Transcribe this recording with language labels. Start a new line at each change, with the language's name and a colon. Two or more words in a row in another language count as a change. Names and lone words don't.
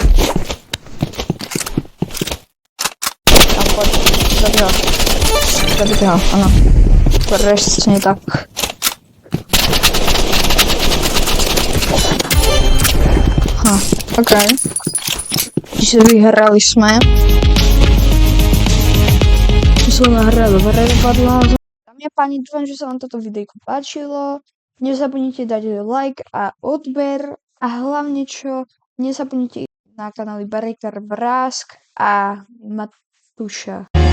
Polish: Tam chodź, zabiega, ona. Wreszcie nie tak. Ha, okej. Dzisiaj wygraliśmy.
Slovak: Dámy a páni, dúfam, že sa vám toto videjko páčilo. Nezabudnite dať like a odber. A hlavne čo, nezabudnite ísť na kanály Breaker Vrask a Matuša.